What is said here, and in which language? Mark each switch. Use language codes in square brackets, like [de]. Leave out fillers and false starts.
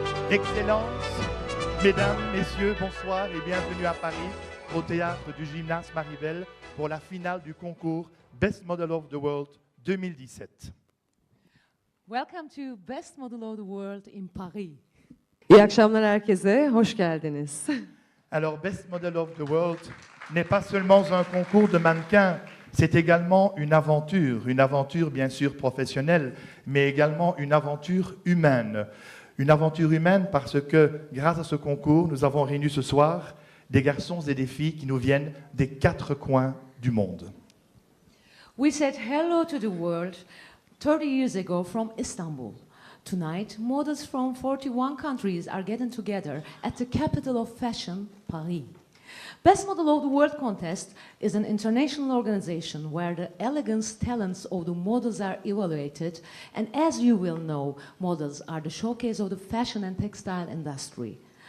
[fr] Excellences, mesdames, messieurs, bonsoir et bienvenue à Paris, au théâtre du Gymnase Maribel pour la finale du concours Best Model of the World 2017. [en] Welcome to Best Model of the World in Paris. [tr] İyi akşamlar herkese, hoş geldiniz. [fr] Alors, Best Model of the World n'est pas seulement un concours de mannequins, c'est également une aventure bien sûr professionnelle, mais également une aventure humaine. Une aventure humaine parce que, grâce à ce concours, nous avons réuni ce soir des garçons et des filles qui nous viennent des 4 coins du monde. [en] We said hello to the world 30 years ago from Istanbul. Tonight, models from 41 countries are getting together at the capital of fashion, Paris. Best Model of the World contest is an international organization where the elegance talents of the models are evaluated, and as you will know, models are the showcase of the fashion and textile industry.